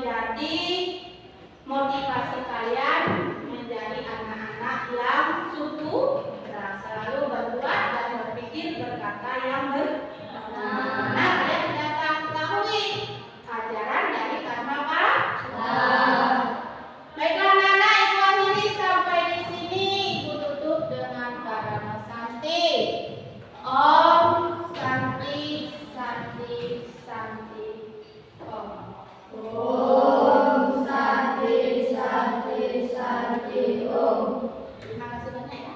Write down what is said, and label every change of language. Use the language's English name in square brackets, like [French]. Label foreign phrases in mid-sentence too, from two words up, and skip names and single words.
[Indonesian] Jadi motivasi kalian menjadi anak-anak yang sutradara, selalu berbuat dan berpikir berkata yang benar. Nah, kalian sudah ketahui ajaran dari Karma Pala. Baiklah anak-anak, Ibu akhiri sampai di sini. Ibu tutup dengan Karama Santi. [Sanskrit] Om Santi Santi Santi Om. Om Santi Santi Santi Om. [Indonesian] Terima kasih banyak ya.